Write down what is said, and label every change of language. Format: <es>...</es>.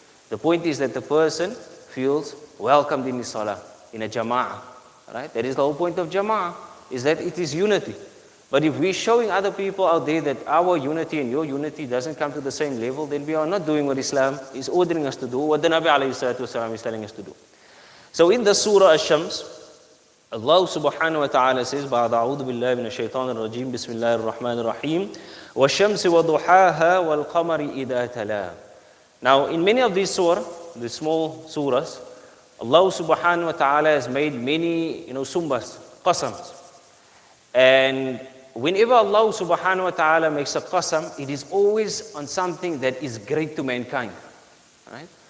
<en>The point is that the person feels welcomed in his salah, in a jama'ah. Right? That is the whole point of jama'ah, is that it is unity. But if we're showing other people out there that our unity and your unity doesn't come to the same level, then we are not doing what Islam is ordering us to do, what the Nabi alayhi salatu wasalam is telling us to do. So in the Surah Al-Shams, Allah subhanahu wa ta'ala says,</en> <ar>بَعْدَ أَعُوذُ بِاللَّهِ مِنَ الشَّيْطَانِ الرَّجِيمِ بِسْمِ اللَّهِ الرَّحْمَنِ الرَّحِيمِ وَالشَّمْسِ وَضُحَاهَا وَالْقَمَرِ إِذَا تَلَاهَا.</ar> <en>Now, in many of these surahs, the small surahs, Allah subhanahu wa ta'ala has made many, sumbas, qasams. And whenever Allah subhanahu wa ta'ala makes a qasam, it is always on something that is great to mankind. Right?</en>